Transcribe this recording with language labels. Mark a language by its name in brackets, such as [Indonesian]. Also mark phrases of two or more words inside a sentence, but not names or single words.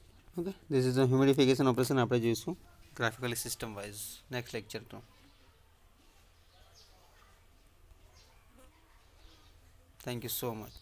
[English] ઓકે, this is the humidification operation [Gujarati] આપણે જોઈશું [English] graphically system wise next lecture. Thank you so much.